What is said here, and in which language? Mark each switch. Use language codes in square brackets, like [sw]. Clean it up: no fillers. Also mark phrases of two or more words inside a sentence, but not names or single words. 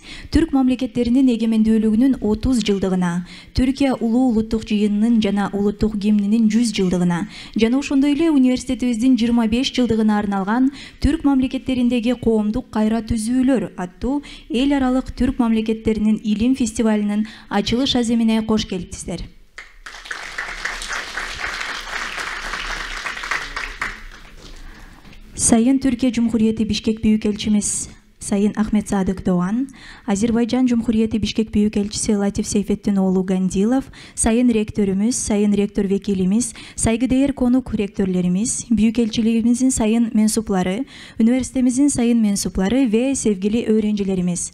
[ky] Түрк мамлекеттеринин эгемендүүлүгүнүн 30 жылдыгына, Түркия улуу улуттук жыйынынын жана улуттук гимнинин 100 жылдыгына, жана ошондой эле университетибиздин 25 жылдыгына арналган Түрк мамлекеттериндеги коомдук кайра түзүүлөр аттуу эл аралык түрк мамлекеттеринин илим фестивалынын ачылыш аземине кош келипсиздер. [tr] Sayın Türkiye Cumhuriyeti Bişkek Büyükelçimiz Sayın Ahmet Sadık Doğan, Azerbaycan Cumhuriyeti Bişkek Büyükelçisi Latif Seyfettinoğlu Gandilov, Sayın Rektörümüz, Sayın Rektör Vekilimiz, saygıdeğer konuk rektörlerimiz, Büyükelçiliğimizin sayın mensupları, üniversitemizin sayın mensupları ve sevgili öğrencilerimiz.